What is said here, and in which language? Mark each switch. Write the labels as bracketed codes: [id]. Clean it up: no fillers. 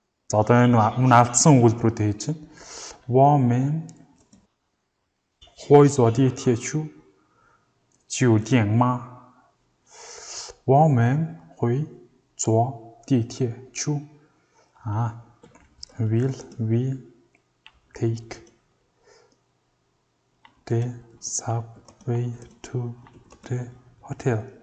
[mn] За одоо энэ өмнө алдсан өгүүлбэрүүдээ хийж байна. [zh] 我们会坐地铁去酒店吗? 我们会坐地铁去 [en] Will we take the subway to the hotel?